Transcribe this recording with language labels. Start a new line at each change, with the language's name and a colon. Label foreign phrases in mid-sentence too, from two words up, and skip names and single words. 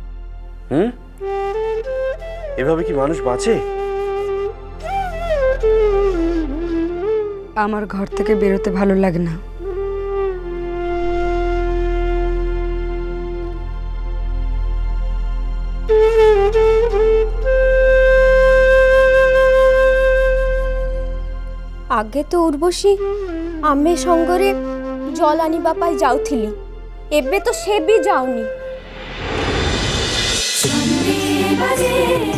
Bangla: এভাবে কি মানুষ বাঁচে? আমার ঘর থেকে বেরোতে ভালো লাগে না।
Odia: ଆଗେ ତ ଉର୍ବଶୀ ଆମେ ସଙ୍ଗରେ ଜଳ ଆଣିବା ପାଇଁ ଯାଉଥିଲି, ଏବେ ତ ସେ ବି ଯାଉନି।